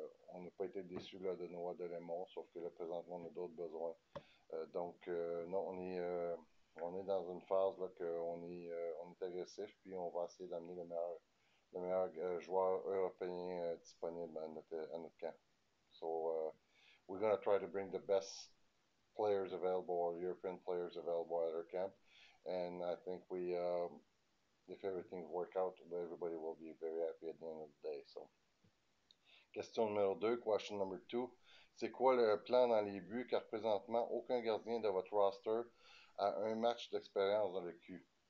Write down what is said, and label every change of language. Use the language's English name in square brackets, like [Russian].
[French] On n'a pas été déçus là, de Noah Delémont, sauf que là, présentement, on a d'autres besoins. Donc, non, on est dans une phase là qu'on on est agressif, puis on va essayer d'amener le meilleur joueur européen disponible à notre camp. [English] So, we're going to try to bring the best players available, or European players available at our camp. And I think if everything works out, everybody will be very happy at the end of the day. So, question numéro 2, question number 2. [French] C'est quoi le plan dans les buts? Car présentement, aucun gardien de votre roster a un match d'expérience dans le Q.